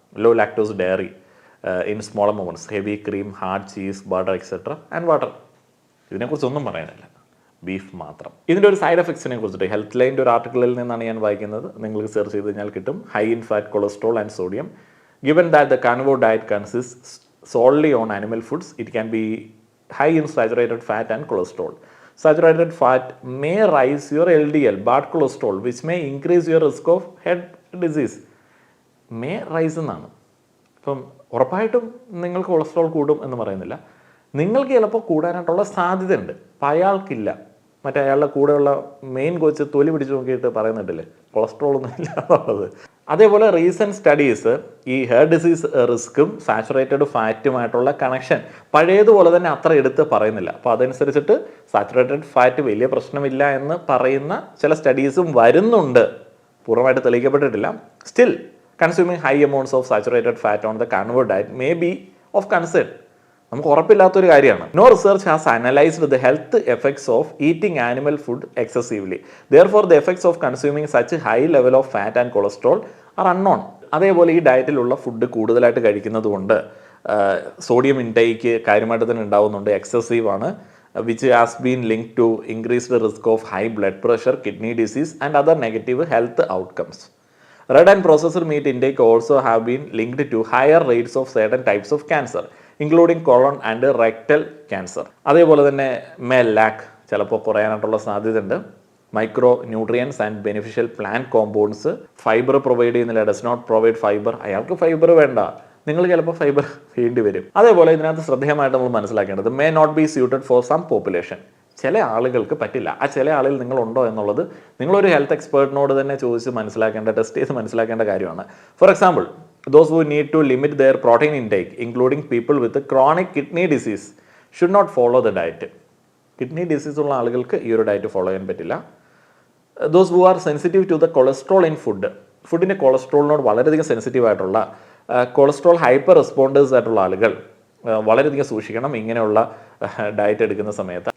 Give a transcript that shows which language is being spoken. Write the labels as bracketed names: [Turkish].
[English] Low lactose dairy in smaller amounts, heavy cream, hard cheese, butter, etc. and water. [Malayalam] ഇതിനെക്കുറിച്ചൊന്നും പറയാനില്ല, beef മാത്രം. ഇതിൻ്റെ ഒരു side എഫക്ട്സിനെ കുറിച്ചിട്ട് health ലൈൻ്റെ ഒരു ആർട്ടിക്കിളിൽ നിന്നാണ് ഞാൻ വായിക്കുന്നത്. നിങ്ങൾക്ക് സെർച്ച് ചെയ്ത് കഴിഞ്ഞാൽ കിട്ടും. [English] High in fat, cholesterol and sodium. Given that the carnivore diet consists solely on animal foods, it can be high in saturated fat and cholesterol. Saturated fat may rise your LDL, bad cholesterol, which may increase your risk of head disease. May rise എന്നാണ്. [Malayalam] അപ്പം ഉറപ്പായിട്ടും നിങ്ങൾക്ക് cholesterol കൂടും എന്ന് പറയുന്നില്ല. നിങ്ങൾക്ക് ചിലപ്പോൾ കൂടാനായിട്ടുള്ള സാധ്യതയുണ്ട്, അപ്പം അയാൾക്കില്ല. മറ്റേ അയാളുടെ കൂടെയുള്ള മെയിൻ കോച്ച് തൊലി പിടിച്ച് നോക്കിയിട്ട് പറയുന്നുണ്ടല്ലേ കൊളസ്ട്രോൾ ഒന്നും ഇല്ല എന്നുള്ളത്. അതേപോലെ റീസെൻറ്റ് സ്റ്റഡീസ് ഈ ഹെയർ ഡിസീസ് റിസ്ക്കും സാച്ചുറേറ്റഡ് ഫാറ്റുമായിട്ടുള്ള കണക്ഷൻ പഴയതുപോലെ തന്നെ അത്ര എടുത്ത് പറയുന്നില്ല. അപ്പോൾ അതനുസരിച്ചിട്ട് സാച്ചുറേറ്റഡ് ഫാറ്റ് വലിയ പ്രശ്നമില്ല എന്ന് പറയുന്ന ചില സ്റ്റഡീസും വരുന്നുണ്ട്, പൂർണ്ണമായിട്ട് തെളിയിക്കപ്പെട്ടിട്ടില്ല. [English] Still consuming high amounts of saturated fat on the carnivore diet may be of concern. [Malayalam] നമുക്ക് ഉറപ്പില്ലാത്തൊരു കാര്യമാണ്. [English] No research has analysed the health effects of eating animal food excessively. Therefore the effects of consuming such high level of fat and cholesterol are unknown. [Malayalam] അതേപോലെ ഈ ഡയറ്റിലുള്ള food കൂടുതലായിട്ട് കഴിക്കുന്നത് കൊണ്ട് sodium intake കാര്യമായിട്ട് തന്നെ ഉണ്ടാവുന്നുണ്ട്, എക്സസീവ് ആണ്, [English] Which has been linked to increased risk of high blood pressure, kidney disease and other negative health outcomes. Red and processed meat intake also have been linked to higher rates of certain types of cancer, including colon and rectal cancer. [Malayalam] അതേപോലെ തന്നെ ലാക്ക് ചിലപ്പോൾ കുറയാനായിട്ടുള്ള സാധ്യതയുണ്ട്. [English] Micro nutrients and beneficial plant compounds. [Malayalam] Fibre provide ചെയ്യുന്നില്ല, [English] Does not provide fibre. [Malayalam] അയാൾക്ക് fibre വേണ്ട, നിങ്ങൾ ചിലപ്പോൾ fibre വേണ്ടി വരും. അതേപോലെ ഇതിനകത്ത് ശ്രദ്ധേയമായിട്ട് നമ്മൾ മനസ്സിലാക്കേണ്ടത് [English] May not be suited for some population. [Malayalam] ചില ആളുകൾക്ക് പറ്റില്ല. ആ ചില ആളിൽ നിങ്ങളുണ്ടോ എന്നുള്ളത് നിങ്ങളൊരു ഹെൽത്ത് എക്സ്പേർട്ടിനോട് തന്നെ ചോദിച്ച് മനസ്സിലാക്കേണ്ട, ടെസ്റ്റ് ചെയ്ത് മനസ്സിലാക്കേണ്ട കാര്യമാണ്. [English] For example, Those who need to limit their protein intake, including people with chronic kidney disease, should not follow the diet. [Malayalam] Kidney disease ഉള്ള ആളുകൾക്ക് ഈ ഒരു ഡയറ്റ് ഫോളോ ചെയ്യാൻ പറ്റില്ല. [English] those who are sensitive to the cholesterol in food, [Malayalam] ഫുഡിൻ്റെ കൊളസ്ട്രോളിനോട് വളരെയധികം sensitive ആയിട്ടുള്ള cholesterol hyper responders ആയിട്ടുള്ള ആളുകൾ വളരെയധികം സൂക്ഷിക്കണം ഇങ്ങനെയുള്ള ഡയറ്റ് എടുക്കുന്ന സമയത്ത്.